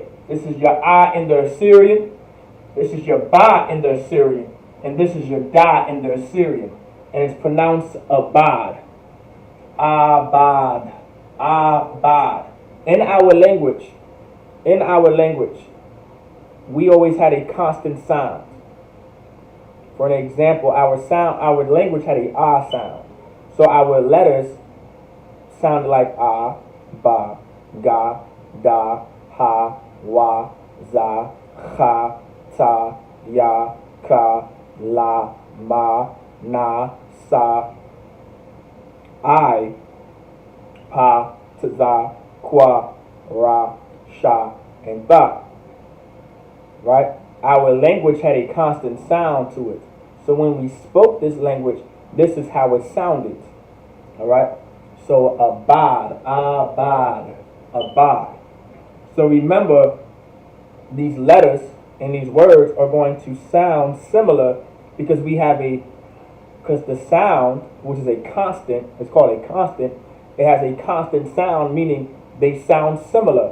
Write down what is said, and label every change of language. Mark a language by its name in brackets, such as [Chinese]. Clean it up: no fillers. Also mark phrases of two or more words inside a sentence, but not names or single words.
[English] This is your ah in the Assyrian. This is your ba in the Assyrian, and this is your da in the Assyrian, and it's pronounced abad, abad, abad. In our language, we always had a constant sound. For an example, our language had a ah sound, so our letters sounded like ah, ba, ga, da, ha, wa, za, cha, ta, ya, ka, la, ma, na, sa, I, pa, tza, kwa, ra, sha, and tha. Right? Our language had a constant sound to it. So when we spoke this language, this is how it sounded. Alright? So abad, abad, abad. So remember, these letters and these words are going to sound similar because because the sound, which is a constant, it's called a constant, it has a constant sound, meaning they sound similar.